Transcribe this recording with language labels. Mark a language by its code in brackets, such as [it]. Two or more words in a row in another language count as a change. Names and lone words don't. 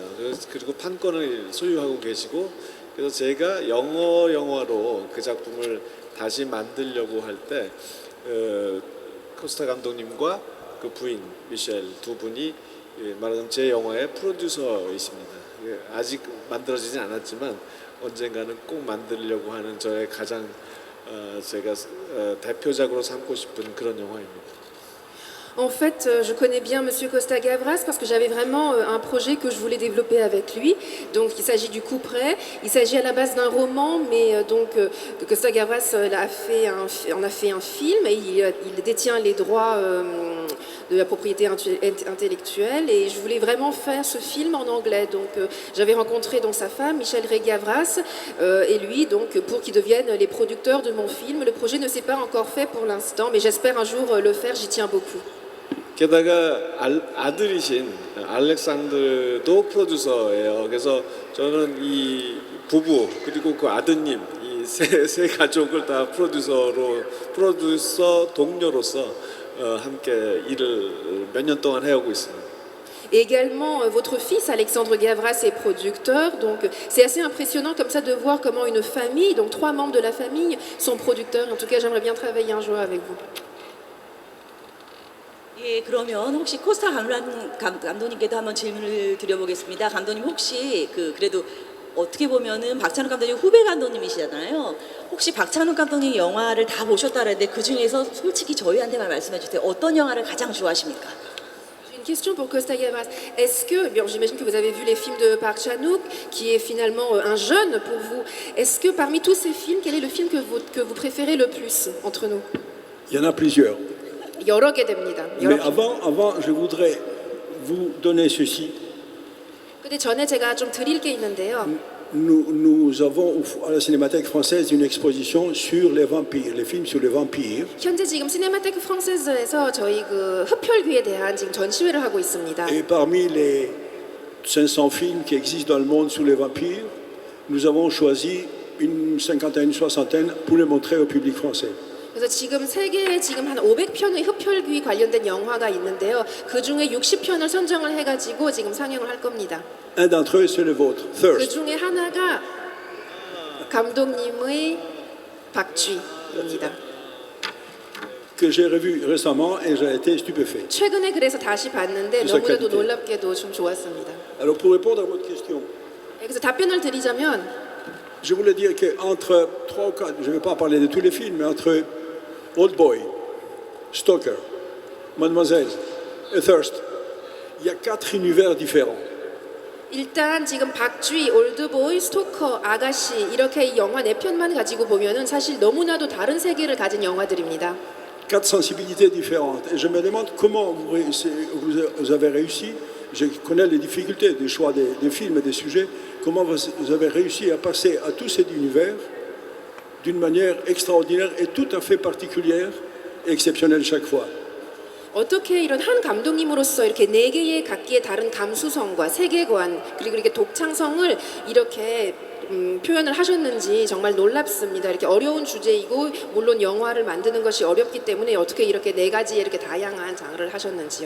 [ko] 그리고 판권을 소유하고 계시고, 그래서 제가 영화로 그 작품을 다시 만들려고 할 때 코스타 감독님과 그 부인 미셸 두 분이 말하자면 제 영화의 프로듀서이십니다. 아직 만들어지진 않았지만 언젠가는 꼭 만들려고 하는 저의 가장 제가 대표작으로 삼고 싶은 그런 영화입니다. [fr] En fait, je connais bien Monsieur Costa-Gavras parce que j'avais vraiment un projet que je voulais développer avec lui. Donc, il s'agit du coup près. Il s'agit à la base d'un roman, mais donc Costa-Gavras en a fait un film et il détient les droits de la propriété intellectuelle. Et je voulais vraiment faire ce film en anglais. Donc, j'avais rencontré donc sa femme, Michel Ray-Gavras, et lui, donc pour qu'ils deviennent les producteurs de mon film. Le projet ne s'est pas encore fait pour l'instant, mais j'espère un jour le faire. J'y tiens beaucoup. [ko] 게다가 아들이신 알렉산드도 프로듀서예요. 그래서 저는 이 부부 그리고 그 아드님 이 세 가족을 다 프로듀서 동료로서 함께 일을 몇 년 동안 해오고 있습니다. [fr] Également, votre fils Alexandre Gavras est producteur, donc c'est assez impressionnant comme ça de voir comment une famille, donc 3 membres de la famille, sont producteurs. En tout cas, j'aimerais bien travailler un jour avec vous. [ko] 예, 그러면 혹시 코스타 감독님께도 한번 질문을 드려보겠습니다. 감독님 혹시 그래도 어떻게 보면은 박찬욱 감독님 후배 감독님이시잖아요. 혹시 박찬욱 감독님 영화를 다 보셨다는데 그 중에서 솔직히 저희한테만 말씀해 주세요. 어떤 영화를 가장 좋아하십니까? [fr] J'ai une question pour Costa Gavras. Est-ce que, bien, j'imagine que vous avez vu les films de Park Chan-wook, qui est finalement un jeune pour vous. Est-ce que parmi tous ces films, quel est le film que vous préférez le plus entre nous? Il y en a plusieurs. [ko] 여러 개 됩니다. 여러 [fr] Mais [ko] 개. [fr] avant, je voudrais vous donner ceci. [ko] 근데 전에 제가 좀 드릴 게 있는데요. [fr] Nous avons à la Cinémathèque française une exposition sur les vampires, les films sur les vampires. [ko] 현재 지금 시네마테크 프랑세즈에서 저희 그 흡혈귀에 대한 지금 전시회를 하고 있습니다. [fr] Et parmi les 500 films qui existent dans le monde sur les vampires, nous avons choisi une cinquantaine, une soixantaine pour les montrer au public français. [ko] 그래서 지금 세계에 지금 한 500편의 흡혈귀 관련된 영화가 있는데요. 그 중에 60편을 선정을 해가지고 지금 상영을 할 겁니다. [fr] Un d'entre eux, c'est le vôtre, [ko] 그 Thirst. 중에 하나가 감독님의 박쥐입니다. [fr] Que j'ai revu récemment et j'ai été stupéfait. [ko] 최근에 그래서 다시 봤는데 무슨 너무나도 퀄리티? 놀랍게도 좀 좋았습니다. [fr] Alors pour répondre à votre question, [ko] 그래서 답변을 드리자면 [fr] je voulais dire qu'entre 3 ou 4, je ne vais pas parler de tous les films, mais entre Old Boy, Stalker, Mademoiselle et Thirst, il y a 4 univers différents. [ko] 일단 지금 박쥐, 올드보이, 스토커, 아가씨 이렇게 이 영화 4편만 가지고 보면은 사실 너무나도 다른 세계를 가진 영화들입니다. [fr] 4 sensibilités différentes. Et je me demande comment vous avez réussi, je connais les difficultés du choix des films et des sujets, comment vous avez réussi à passer à tous ces univers d'une manière extraordinaire et tout à fait particulière et exceptionnelle chaque fois. [ko] 어떻게 이런 한 감독님으로서 이렇게 4개의 각기의 다른 감수성과 세계관 그리고 이렇게 독창성을 이렇게 표현을 하셨는지 정말 놀랍습니다. 이렇게 어려운 주제이고 물론 영화를 만드는 것이 어렵기 때문에 어떻게 이렇게 4가지의 이렇게 다양한 장르를 하셨는지요.